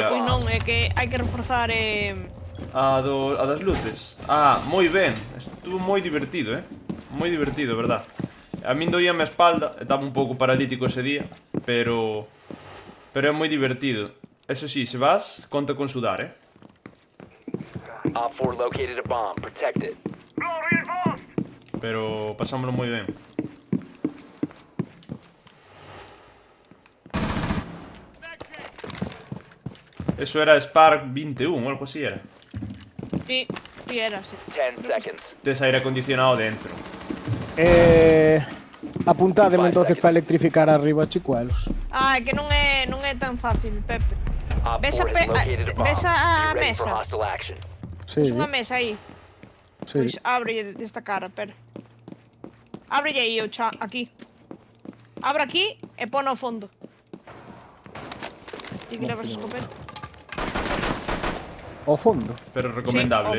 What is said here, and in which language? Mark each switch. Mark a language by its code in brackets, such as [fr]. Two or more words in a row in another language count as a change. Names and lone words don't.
[gl] Pois non, é que hai que reforzar A das luces. Moi ben. Estuvo moi divertido, Moi divertido, verdad. A min doíame a espalda, estaba un pouco paralítico ese día, pero é moi divertido. Eso sí, se vas, conta con sudar, [en] Op 4 located a bomb. Protect it. [gl] Pero pasámoslo moi ben. Eso era Spark 21 ou algo así era. Sí, era, sí. [en] 10 seconds. [gl] Tes aire acondicionado dentro. Apuntádeme [en] Five [gl] entonces [en] seconds. [gl] para electrificar arriba, chicuelos. É que non é tan fácil, Pepe. [en] Op [gl] Ves [en] 4 [gl] a [en] has located a bomb. [gl] ves a [en] Be ready for [gl] mesa? [en] hostile action. [gl] Sí, Ves unha mesa aí. sí. Pois ábrelle desta cara, espera. Ábrelle aí, aquí. Abre aquí e pon ao fondo. Ti que levas a escopeta. Ao fondo. Pero recomendable,